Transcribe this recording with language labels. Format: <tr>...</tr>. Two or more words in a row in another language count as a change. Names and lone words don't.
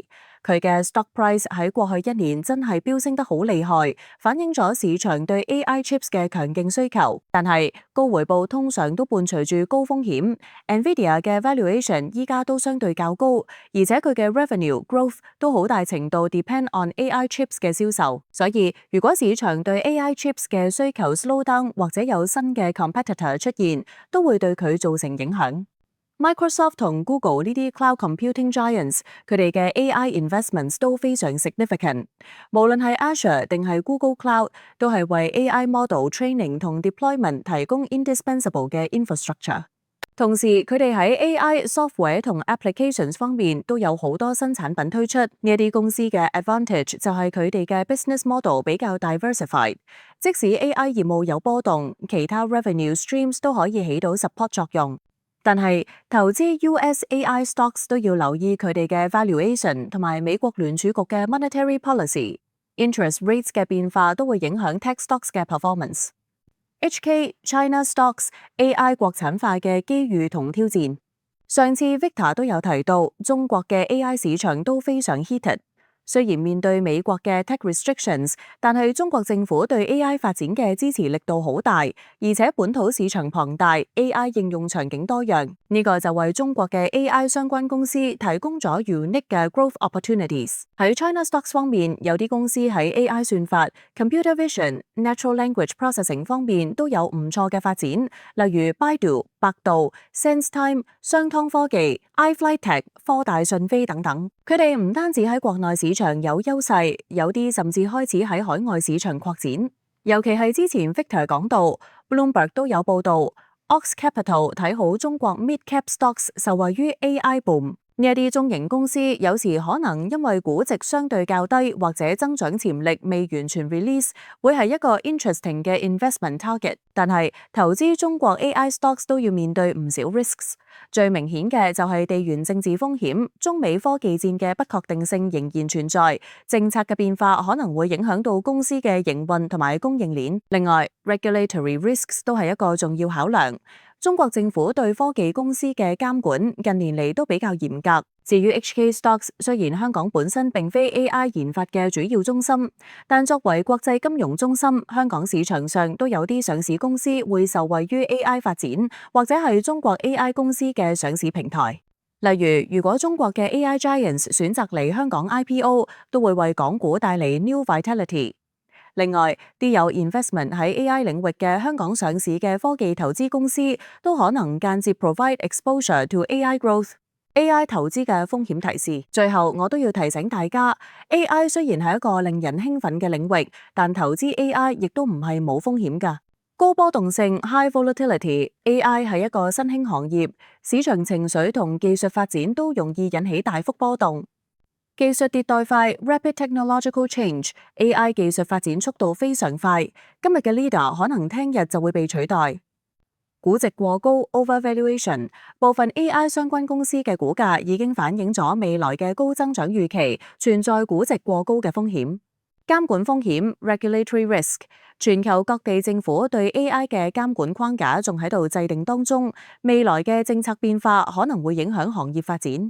<yue>佢嘅</yue> <en>stock price</en> <yue>喺過去一年真係飆升得好厲害，反映咗市場對</yue> <en>AI chips</en> <yue>嘅強勁需求。但係高回報通常都伴隨住高風險。Nvidia 嘅 valuation 依家都相對較高，而且佢嘅</yue> <en>revenue growth</en> <yue>都好大程度</yue> <en>depend on AI chips</en> <yue>嘅銷售。所以如果市場對</yue> <en>AI chips</en> <yue>嘅需求</yue> <en>slow down</en> <yue>或者有新嘅 competitor 出現，都會對佢造成影響。Microsoft 同 Google 呢啲</yue> <en>cloud computing giants，</en> <yue>佢哋嘅</yue> <en>AI investments</en> <yue>都非常 significant。無論係 Azure 定係 Google Cloud， 都係為</yue> <en>AI model training</en> <yue>同 deployment 提供 indispensable 嘅 infrastructure。同時，佢哋喺</yue> <en>AI software</en> <yue>同 applications 方面都有好多新產品推出。呢一啲公司嘅 advantage 就係佢哋嘅</yue> <en>business model</en> <yue>比較 diversified， 即使 AI 業務有波動，其他</yue> <en>revenue streams</en> <yue>都可以起到 support 作用。但係投資</yue> <en>US AI stocks</en> <yue>都要留意佢哋嘅 valuation 同埋美國聯儲局嘅</yue> <en>monetary policy、interest rates</en> <yue>嘅變化都會影響</yue> <en>tech stocks</en> <yue>嘅 performance。</yue> <en>HK China Stocks AI</en> <yue>國產化嘅機遇同挑戰。上次 Victor 都有提到，中國嘅 AI 市場都非常 heated。雖然面對美國嘅</yue> <en>tech restrictions，</en> <yue>但係中國政府對 AI 發展嘅支持力度好大，而且本土市場龐大 ，AI 應用場景多樣，呢個就為中國嘅 AI 相關公司提供咗 unique 嘅</yue> <en>growth opportunities。</en> <yue>喺</yue> <en>China Stocks</en> <yue>方面，有啲公司喺 AI 算法、</yue> <en>computer vision、natural language processing</en> <yue>方面都有唔錯嘅發展，例如 Baidu、百度、SenseTime、商湯科技、iFlyTech、科大訊飛等等。佢哋唔單止喺國內市場有優勢，有啲甚至開始喺海外市場擴展。尤其係之前 Victor 講到 ，Bloomberg 都有報道 ，Ox Capital 睇好中國</yue> <en>mid cap stocks</en> <yue>受惠於</yue> <en>AI boom。</en> <yue>呢一啲中型公司有時可能因為估值相對較低或者增長潛力未完全 release， 會係一個 interesting 嘅</yue> <en>investment target。</en> <yue>但係投資中國</yue> <en>AI stocks</en> <yue>都要面對唔少 risks， 最明顯嘅就係地緣政治風險，中美科技戰嘅不確定性仍然存在，政策嘅變化可能會影響到公司嘅營運同埋供應鏈。另外</yue> <en>regulatory risks</en> <yue>都係一個重要考量。中國政府對科技公司嘅監管近年嚟都比較嚴格。至於</yue> <en>HK Stocks，</en> <yue>雖然香港本身並非 AI 研發嘅主要中心，但作為國際金融中心，香港市場上都有啲上市公司會受惠於 AI 發展，或者係中國 AI 公司嘅上市平台。例如，如果中國嘅</yue> <en>AI Giants</en> <yue>選擇嚟香港 IPO， 都會為港股帶嚟</yue> <en>new vitality。</en> <yue>另外，啲有 investment 喺 AI 領域嘅香港上市嘅科技投資公司，都可能間接</yue> <en>provide exposure to AI growth。</en> <yue>AI 投資嘅風險提示。最後，我都要提醒大家 ，AI 雖然係一個令人興奮嘅領域，但投資 AI 亦都唔係冇風險㗎。高波動性</yue> <en>（high volatility），</en> <yue>AI 係一個新興行業，市場情緒同技術發展都容易引起大幅波動。技術迭代快</yue> <en>（rapid technological change），</en> <yue>AI 技術發展速度非常快，今日嘅 leader 可能聽日就會被取代。估值過高 （overvaluation）， 部分 AI 相關公司嘅股價已經反映咗未來嘅高增長預期，存在估值過高嘅風險。監管風險</yue> <en>（regulatory risk），</en> <yue>全球各地政府對 AI 嘅監管框架仲喺度制定當中，未來嘅政策變化可能會影響行業發展。</yue>